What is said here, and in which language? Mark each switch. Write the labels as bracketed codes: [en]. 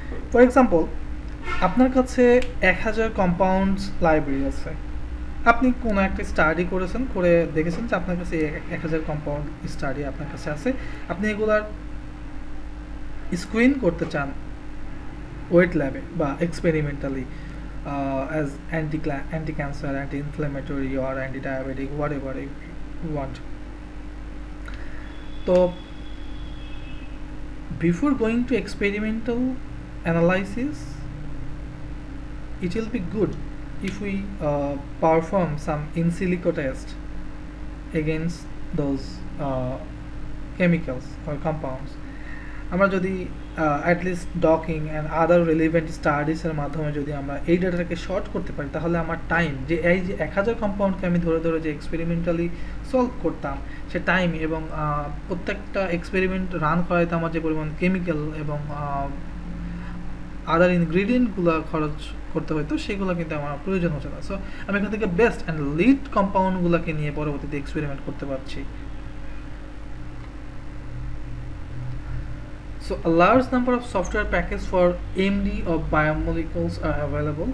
[bn] For example, আপনার কাছে 1000 compounds library আছে, আপনি কোনো একটা স্টাডি করেছেন, করে দেখেছেন যে আপনার কাছে 1000 কম্পাউন্ড স্টাডি আপনার কাছে আছে, আপনি এগুলার স্ক্রিন করতে চান ওয়েট ল্যাবে বা experimentally as anti cancer, anti inflammatory or anti diabetic, [en] Whatever you want. তো before going to experimental analysis, it will be good if we perform some in silico test against those chemicals or compounds. [bn] আমরা যদি [en] at least docking and other relevant studies [bn] এর মাধ্যমে যদি আমরা এই ডাটাটাকে short করতে পারি, তাহলে আমার টাইম যে এই যে 1000 কম্পাউন্ডকে আমি ধরে ধরে যে এক্সপেরিমেন্টালি সলভ করতাম, সে টাইম এবং প্রত্যেকটা এক্সপেরিমেন্ট রান করাইতে আমার যে পরিমাণ কেমিক্যাল এবং আদার ইনগ্রিডিয়েন্টগুলো খরচ করতে হতো, সেগুলো কিন্তু আমার প্রয়োজন হচ্ছে না। সো আমি এখান থেকে বেস্ট অ্যান্ড লিড কম্পাউন্ডগুলোকে নিয়ে পরবর্তীতে এক্সপেরিমেন্ট করতে পারছি। [en] So a large number of software packages for AMD of biomolecules are available.